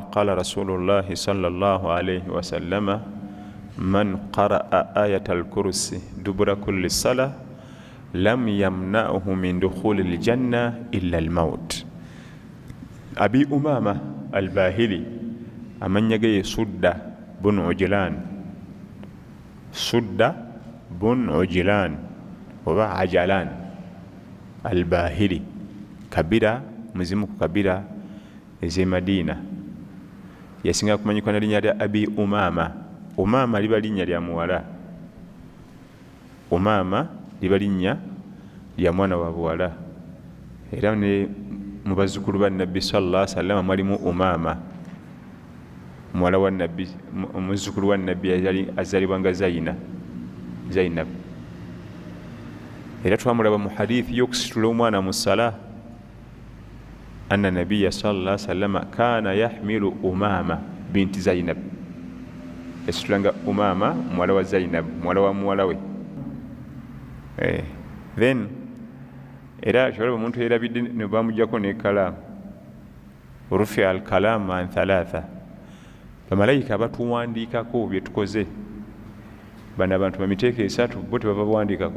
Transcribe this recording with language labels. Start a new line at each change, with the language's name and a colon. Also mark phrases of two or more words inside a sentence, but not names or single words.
Arabic: قال رسول الله صلى الله عليه وسلم من قرأ آية الكرسي دبر كل صلاة لم يمنعه من دخول الجنة إلا الموت. أبي أمامة الباهلي أمن يجي سدة بن عجلان، سدة بن عجلان وعجلان الباهلي
Ganda: kabira muzimu ku kabira ez'e Madina, yasinga kumanyikwa na linnya lya Abi Umama. Umama liba linnya lya muwala, Umama liba linnya lya mwana wa buwala. Era ne mu bazzukulu ba Nabbi
Arabic: صلى الله عليه وسلم
Ganda: mwalimu Umama, muwala wa Nabbi, muzzukulu wa Nabbi azalibwa nga Zainab. era twamulaba mu hadithi y'okusitula omwana mu ssala
Arabic: أن النبي صلى الله عليه وسلم كان يحمل أمامة بنت زينب,
Ganda: yasitulanga umama muwala wa zainab, muwala wa muwala we. Then era kyolaba omuntu yerabidde ne bamujjako n'ekkalaamu,
Arabic: رفع القلم عن ثلاثة,
Ganda: bamalayika abatuwandiikako bye tukoze, bano abantu bamiteeka esatu bo tebabawandiikako.